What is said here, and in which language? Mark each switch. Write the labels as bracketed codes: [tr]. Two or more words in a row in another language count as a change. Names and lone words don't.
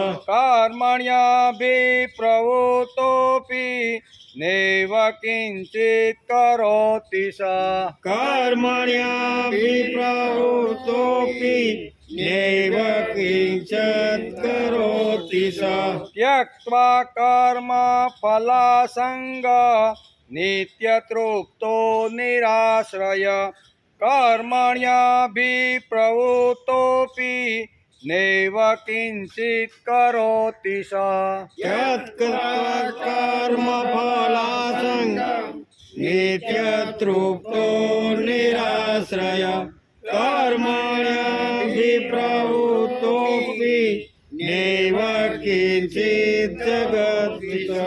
[sa] कर्मण्यभिप्रवृत्तोऽपि नैव किञ्चित् करोति स कर्मण्यभिप्रवृत्तोऽपि नैव किञ्चित् करोति स त्यक्त्वा कर्म फलासंग નિત્યતૃપ્તો નિરાશ્રય કર્મણ્યભિપ્રવૃત્તોપી નૈવ કિંચિત કરોતિ સ યત્કૃત્વા કર્મફલાસંગ નિત્યતૃપ્તો નિરાશ્રય કર્મણ્યભિપ્રવૃત્તોપી નૈવ કિંચિત જગતિ સ.